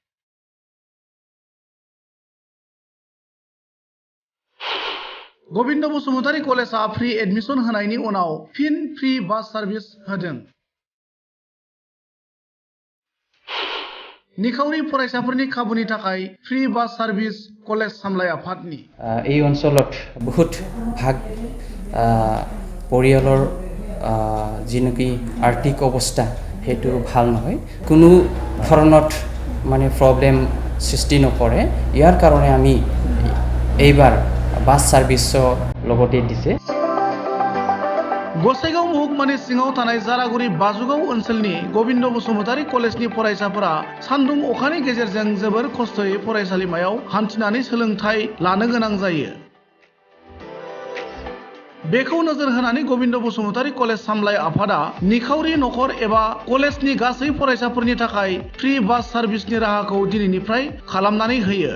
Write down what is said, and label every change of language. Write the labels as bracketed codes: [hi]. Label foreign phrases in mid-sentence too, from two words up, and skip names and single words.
[brx] गबिन्द बसुमतारी कलेजआ [en] free admission [brx] होनायनि उनाव फिन [en] free bus service [brx] होदों। निखावरि फरायसाफोरनि खाबुनि थाखाय [en] free bus service [brx] कलेज सामलाय आफादनि [as] এই অঞ্চলত বহুত ভাগ পৰিয়ালৰ যিনকি আৰ্থিক অৱস্থা হেতু ভাল নহয়, কোনো ধৰণত মানে প্ৰব্লেম সৃষ্টি নকৰে। ইয়াৰ কাৰণে আমি এইবাৰ বাস সার্ভিসও লগতে দিছে। [brx] गसाइगाव महकुमानि सिङाव थानाय जारागुरि बाजुगाव ओनसोलनि गबिन्द बसुमतारी कलेजनि फरायसाफोरा सान्दुं अखानि गेजेरजों जोबोर खस्थयै फरायसालिमायाव हान्थिनानै सोलोंथाइ लानो गोनां जायो। बेखौ नोजोर होनानै गबिन्द बसुमतारी कलेज सामलाय आफादा निखावरि नखर एबा कलेजनि गासै फरायसाफोरनि थाखाय फ्रि बास सार्भिसनि राहाखौ दिनैनिफ्राय खालामनानै होयो।